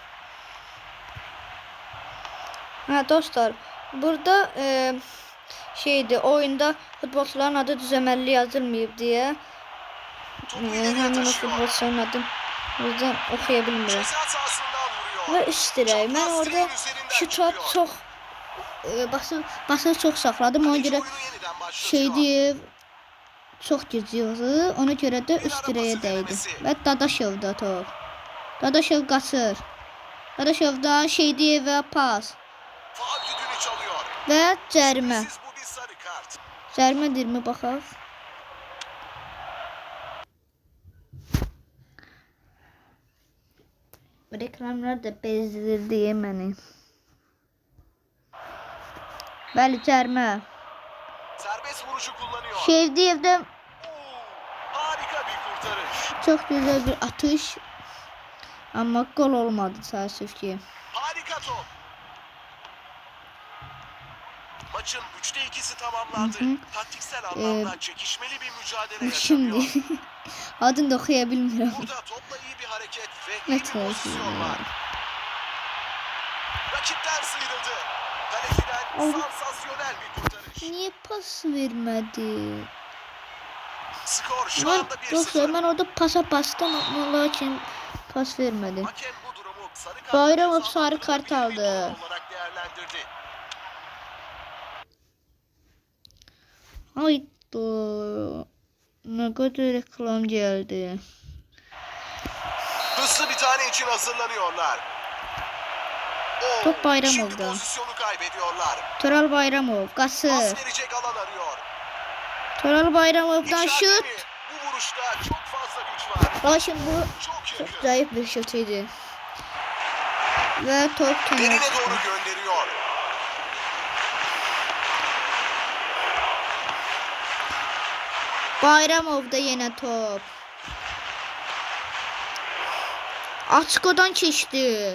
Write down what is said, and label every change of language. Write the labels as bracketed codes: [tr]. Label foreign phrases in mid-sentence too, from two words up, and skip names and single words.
[az] Ha dostlar, burada şeydi, oyunda futbolcuların adı düzəməlli yazılmayıb diye [tr] Topu ileriye hemen o taşıyor. [az] futbolçunun adını buradan okuyabilmirəm. [tr] Ceza sahasından vuruyor. Ve üst direği. Ben Çapraz orada direğin üzerinden şuta çıkıyor. çok basılı çok sakladım. Ona Kaleci göre oyunu yeniden başlatıyor. [az] şey diye çox güclüdür. Ona görə də üst dirəyə dəydi. Və Dadaşovda top. Dadaşov qaçır. Dadaşovdan Şeydiyevə pas. [tr] Faul düdüğünü çalıyor. [az] Və cərimə. Siz bu bir sarı kart. Cərimədirmi baxaq. Reklamlar da bezdirdi məni. Bəli, cərimə. [tr] Serbest vuruşu kullanıyor. [az] Şeydiyevdə [tr] Harika bir kurtarış. [az] çox gözəl bir atış. Amma gol olmadı təəssüf ki. [tr] Harika top. Maçın 3'te 2'si tamamlandı. Taktiksel anlamda çekişmeli bir mücadele Şimdi yaşanıyor. [az] adını da oxuya bilmirəm. [tr] Burada topla iyi bir hareket ve iyi bir Evet, pozisyon var. Rakipten sıyrıldı. Kaleciden sansasyonel bir kurtarış. [az] Niyə pas vermədi? [tr] Skor şu [az] Mən [tr] anda [az] yoxsa [tr] 1-0. [az] mən orada pasa bastım amma lakin pas vermədi. [tr] Hakem bu durumu sarı kart [az] Bayramov [tr] ceza [az] sarı [tr] hakkında [az] kart [tr] bir [az] aldı. [tr] durum olarak değerlendirdi. Hayda. [az] Nə qədər reklam gəldi. [tr] Hızlı bir tane için hazırlanıyorlar. Oo, Top Bayramov'da. Şimdi pozisyonu kaybediyorlar. [az] Tural Bayramov qaçır. [tr] Pas verecek alan arıyor. [az] Tural Bayramovdan [tr] İçeride [az] şut. [tr] mi? Bu vuruşta çok fazla güç var. [az] Lakin bu [tr] Çok [az] çox [tr] yakın. [az] zayıf bir şut idi. Və top kənara [tr] Derine [az] çıxdı. [tr] doğru gönderiyor. [az] Bayramovda yenə top. Açkodan keçdi.